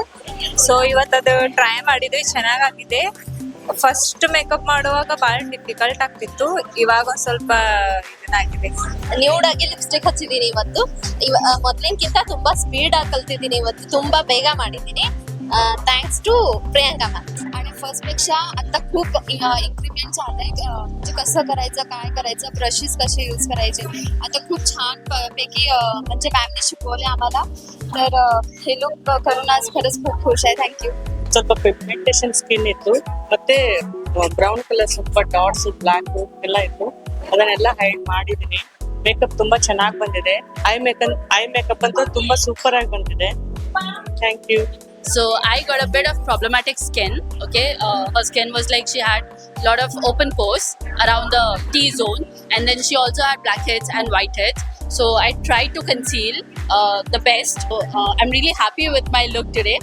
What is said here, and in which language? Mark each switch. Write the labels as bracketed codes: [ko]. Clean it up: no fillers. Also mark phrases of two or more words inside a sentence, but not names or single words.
[kn] ಸೊ ಇವತ್ತದು ಟ್ರೈ ಮಾಡಿದ್ವಿ, ಚೆನ್ನಾಗಾಗಿದೆ. ಫಸ್ಟ್ ಮೇಕಪ್ ಮಾಡುವಾಗ ಬಹಳ ಡಿಫಿಕಲ್ಟ್ ಆಗ್ತಿತ್ತು, ಇವಾಗ ಒಂದ್ ಸ್ವಲ್ಪ ಇದನ್ನಾಗಿದೆ. ನ್ಯೂಡ್ ಆಗಿ ಲಿಪ್ಸ್ಟಿಕ್ ಹಚ್ಚಿದೀನಿ ಇವತ್ತು. ಮೊದ್ಲಿನ್ಕಿಂತ ತುಂಬಾ ಸ್ಪೀಡ್ ಆಗಿ ಕಲ್ತಿದ್ದೀನಿ ಇವತ್ತು, ತುಂಬಾ ಬೇಗ ಮಾಡಿದ್ದೀನಿ. [en] thanks to Priyanka ma'am. [mr] आणि फर्स्टपेक्षा आता खूप इम्प्रुव्हमेंट झालंय. म्हणजे कसं करायचं, काय करायचं, ब्रशेस कसे यूज करायचे, आता खूप छान पैकी म्हणजे मॅमने शिकवले आम्हाला. तर हे लुक करून आज खरंच खूप खुश आहे. थँक्यू. [kn] ಸ್ವಲ್ಪ [en] pigmentation skin [kn] ಇತ್ತು, ಮತ್ತೆ [en] brown colour [kn] ಸ್ವಲ್ಪ [en] dots black [kn] ಎಲ್ಲ ಇತ್ತು, ಅದನ್ನೆಲ್ಲ ಹೈಡ್ ಮಾಡಿದೀನಿ. ಮೇಕಪ್ ತುಂಬಾ ಚೆನ್ನಾಗಿ ಬಂದಿದೆ. [en] eye makeup [kn] ಅಂತೂ ತುಂಬಾ ಸೂಪರ್ ಆಗಿ ಬಂದಿದೆ. [en] thank you. So I got a bit of problematic skin. Okay, her skin was like she had a lot of open pores around the T-zone, and then she also had blackheads and whiteheads. So I tried to conceal the best. So, I'm really happy with my look today.